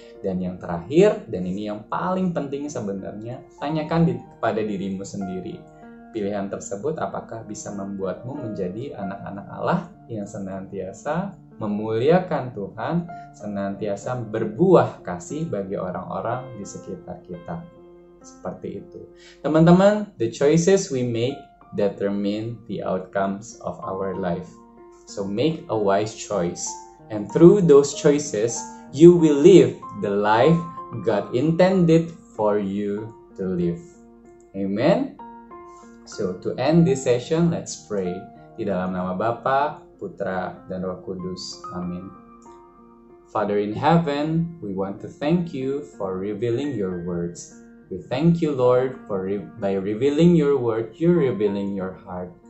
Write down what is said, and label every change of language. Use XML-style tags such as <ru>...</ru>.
<id>Dan yang terakhir, dan ini yang paling penting sebenarnya, tanyakan kepada dirimu sendiri. Pilihan tersebut apakah bisa membuatmu menjadi anak-anak Allah yang senantiasa memuliakan Tuhan, senantiasa berbuah kasih bagi orang-orang di sekitar kita. Seperti itu.</id> <en>Teman-teman, the choices we make determine the outcomes of our life. So make a wise choice. And through those choices, you will live the life God intended for you to live. Amen. So to end this session, let's pray.</en> <id>Di dalam nama Bapa, Putra, dan Roh Kudus. Amin.</id> <en>Father in heaven, we want to thank you for revealing your words. We thank you, Lord, for by revealing your word, you're revealing your heart.</en>